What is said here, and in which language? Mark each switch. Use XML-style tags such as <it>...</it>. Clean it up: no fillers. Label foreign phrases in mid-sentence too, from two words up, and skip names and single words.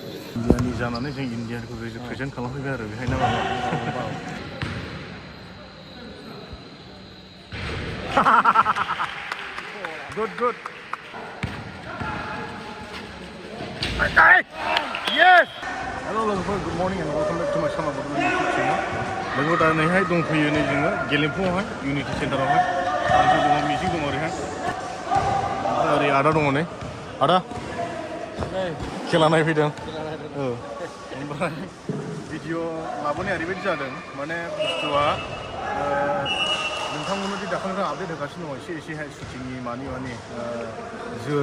<brx>इन्डियानि जानानै जों इन्डियाखौ रिप्रेजेन्ट खालामफैबाय आरो बेहायनो माबा</brx> <en>good yes hello</en> <brx>लोगोफोर</brx> <en>good morning and welcome back to my channel Bodo YouTube channel</en> <brx>लोगो दा नैहाय दंफैयो नै जोङो गेलेमफुआवहाय इउनिटि सेन्टारावहाय आरो जोङो मिजिं दङ ओरैहाय ओरै आदा दङ नै आदा खेला नायफैदों ओमफ्राय भिडिअ लाबोनाया ओरैबायदि जादों माने बुस्थुआ नोंथांमोननो दि दाखालिनिफ्राय आपडेट होगासिनो दङ एसेहाय शुटिंनि मानि जोर</brx>